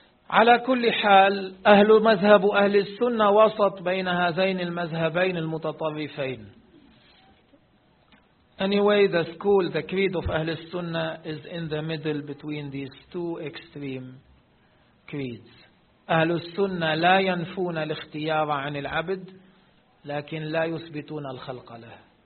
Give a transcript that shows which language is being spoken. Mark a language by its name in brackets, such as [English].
[Arabic] على كل حال أهل مذهب أهل السنة وسط بين هذين المذهبين المتطرفين. [English] Anyway, the school, the creed of أهل السنة is in the middle between these two extreme creeds. [Arabic] أهل السنة لا ينفون الاختيار عن العبد لكن لا يثبتون الخلق له.